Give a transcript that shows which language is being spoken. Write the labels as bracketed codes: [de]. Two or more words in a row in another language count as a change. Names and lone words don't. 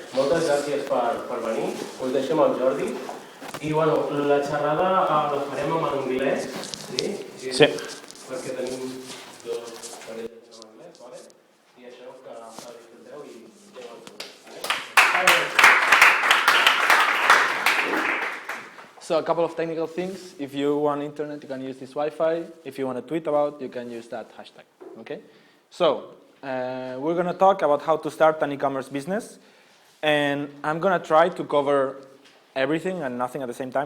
[ca] Moltes gràcies per venir, us deixo amb el Jordi. I bueno, la xerrada la farem en anglès, sí? Sí. Perquè tenim dos parelles en anglès, i això que disfruteu i anem al punt. [en] So a couple of technical things. If you want internet, you can use this Wi-Fi. If you want to tweet about, you can use that hashtag. Okay. So we're going to talk about how to start an e-commerce business, and I'm going to try to cover everything and nothing at the same time.